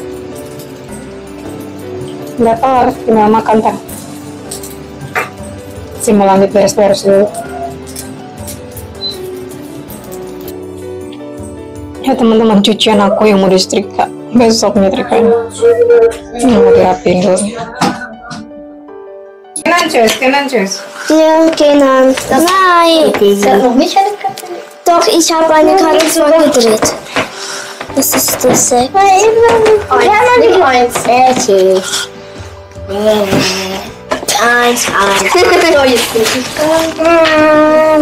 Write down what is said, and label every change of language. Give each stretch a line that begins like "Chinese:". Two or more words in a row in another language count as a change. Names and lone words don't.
Indonesian: Udah kelar, tinggal makan kan. Mau lanjut beres-beres dulu. Ya teman-teman, cucian aku yang mau disetrika besok nyetrikain. Mau dirapiin dulu.
German: Kenan Tschüss. Ja, genau. Nein. Noch nicht eine Karte? Doch, ich habe eine Karte gedreht. Das ist das 6. Eins. Fertig. 1. So, jetzt bin ich dran.